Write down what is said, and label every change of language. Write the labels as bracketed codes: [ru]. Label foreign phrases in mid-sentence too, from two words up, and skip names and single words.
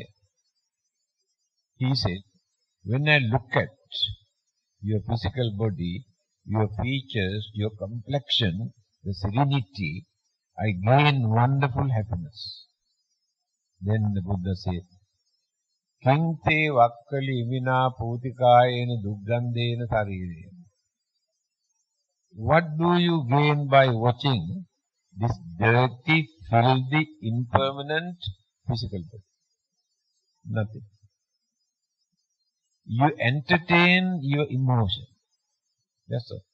[en] He said, when I look at your physical body, your features, your complexion, the serenity, I gain wonderful happiness. Then the Buddha said, [pi] Kinte vakkali imina putikayena duggandena sarire. [en] What do you gain by watching this dirty, filthy, impermanent physical body? Nothing. You entertain your emotion. That's all.